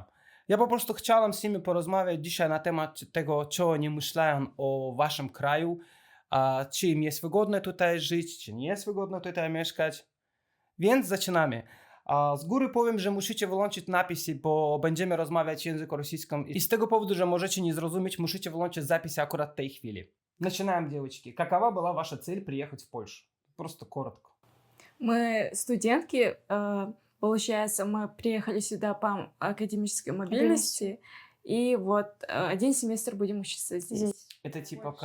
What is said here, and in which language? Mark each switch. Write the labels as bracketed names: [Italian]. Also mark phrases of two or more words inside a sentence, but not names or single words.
[Polish] Ja po prostu chciałem z nimi porozmawiać dzisiaj na temat tego, co oni myślają o waszym kraju, czy im jest wygodne tutaj żyć, czy nie jest wygodne tutaj mieszkać. Więc zaczynamy. Z góry powiem, że musicie wyłączyć napisy, bo będziemy rozmawiać w języku rosyjskim. I z tego powodu, że możecie nie zrozumieć, musicie wyłączyć zapisy akurat w tej chwili. [Russian] Начинаем, девочки. Какова была ваша цель приехать в Польшу? Просто коротко. Мы студентки, получается, мы приехали сюда по академической Мобильности. мобильности, и вот 1 семестр будем учиться здесь. Здесь. Это типа Польша.